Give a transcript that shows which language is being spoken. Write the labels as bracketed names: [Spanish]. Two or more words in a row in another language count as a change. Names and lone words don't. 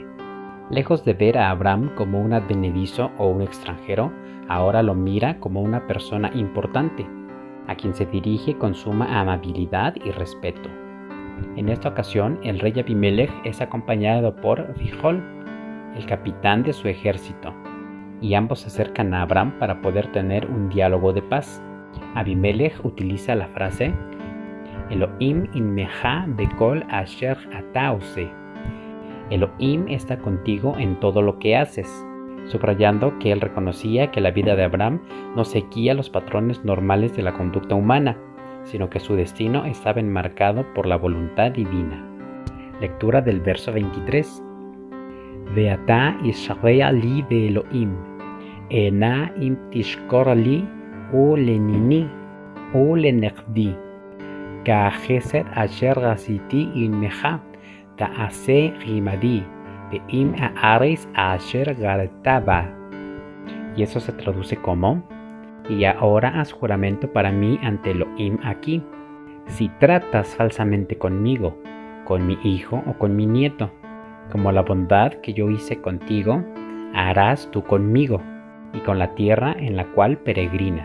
[Spanish] Lejos de ver a Abraham como un advenedizo o un extranjero, ahora lo mira como una persona importante, a quien se dirige con suma amabilidad y respeto. En esta ocasión, el rey Abimelech es acompañado por Fichol, el capitán de su ejército, y ambos se acercan a Abraham para poder tener un diálogo de paz. Abimelech utiliza la frase [Hebrew] אלוהים עמך בכל אשר אתה עושה. [Spanish] Elohim está contigo en todo lo que haces, subrayando que él reconocía que la vida de Abraham no seguía los patrones normales de la conducta humana, sino que su destino estaba enmarcado por la voluntad divina. Lectura del verso 23. [Hebrew] ועתה השבעה לי באלוהים הנה אם תשקר לי ולניני ולנכדי כחסד אשר עשיתי עמך תעשה עמדי. [Spanish] Y eso se traduce como: y ahora haz juramento para mí ante Elohim aquí, si tratas falsamente conmigo, con mi hijo o con mi nieto, como la bondad que yo hice contigo, harás tú conmigo y con la tierra en la cual peregrinas.